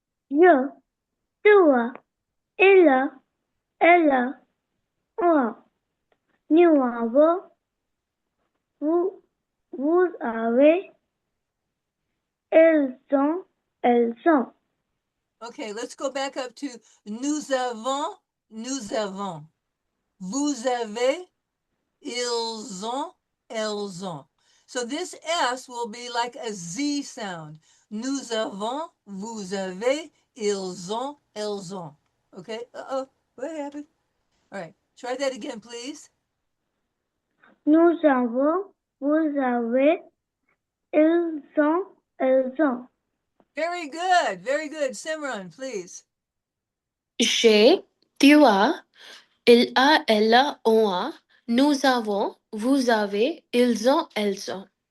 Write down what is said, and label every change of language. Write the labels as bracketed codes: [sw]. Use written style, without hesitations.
[fr] Je, tu as, il a, elle a, on a, nous avons, vous avez, elles ont, elles ont. [en] Okay, let's go back up to [fr] nous avons, nous avons. Vous avez, ils ont, elles ont. [en] So this S will be like a Z sound. [fr] Nous avons, vous avez, ils ont, elles ont. [en] Okay, uh-oh, what happened? All right, try that again, please. [fr] Nous avons, vous avez, ils ont, elles ont. [en] Very good, very good. Simran, please. [fr] J'ai, tu as, il a, elle a, on a, nous avons, vous avez, ils ont, elles ont.